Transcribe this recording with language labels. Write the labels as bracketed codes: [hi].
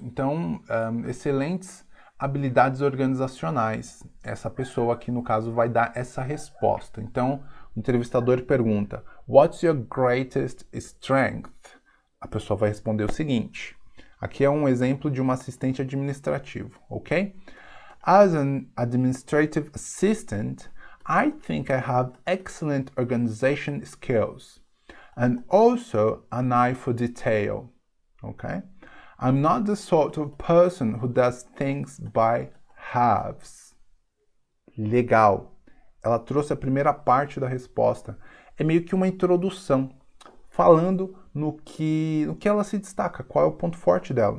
[pt] Então, excelentes habilidades organizacionais. Essa pessoa aqui, no caso, vai dar essa resposta. Então, o entrevistador pergunta, [en] what's your greatest strength? [pt] A pessoa vai responder o seguinte. Aqui é um exemplo de uma assistente administrativo, ok? [en] As an administrative assistant, I think I have excellent organization skills and also an eye for detail, okay? I'm not the sort of person who does things by halves. [pt] Legal. Ela trouxe a primeira parte da resposta. É meio que uma introdução. falando no que ela se destaca, qual é o ponto forte dela.